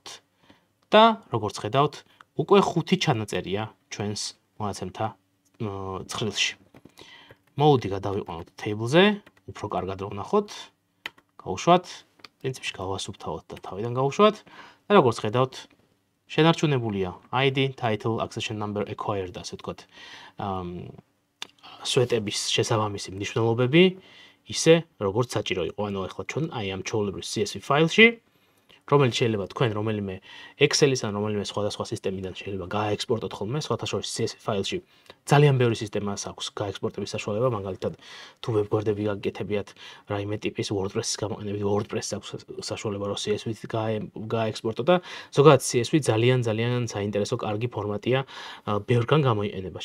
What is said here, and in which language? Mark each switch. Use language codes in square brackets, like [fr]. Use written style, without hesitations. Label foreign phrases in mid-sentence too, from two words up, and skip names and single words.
[ka] და როგორც ხედავთ, უკვე 5 ჩანაწერია ჩვენს მონაცემთა ცხრილში. mode-ი გადავიყვანოთ table-ზე, უფრო კარგად რომ ვნახოთ. გავუშვათ, პრინციპში გავასუფთავოთ და თავიდან გავუშვათ და როგორც ხედავთ, შენარჩუნებულია ID, [en] title, accession number, acquired [ka] და ასე ვთქვათ. სვეტების შესაბამისი მნიშვნელობები ისე როგორც საჭირო იყო. ანუ ახლა ჩვენ აი ამ ჩვეულებრივ CSV ფაილში რომელიც შეიძლება თქვენ რომელიმე Excel-ის ან რომელიმე სხვადასხვა სისტემიდან შეიძლება გააექსპორტოთ ხოლმე, სხვათა შორის CSV ფაილში ძალიან ბევრი სისტემას აქვს გაექსპორტების საშუალება, მაგალითად თუ ვებგვერდები გაგეკეთებიათ რაიმე ტიპის WordPress-ის გამოყენებით, WordPress-ს აქვს საშუალება რომ CSV-ით გააექსპორტო და ზოგადად CSV ძალიან საინტერესო კარგი ფორმატია, ბევრგან გამოიყენება.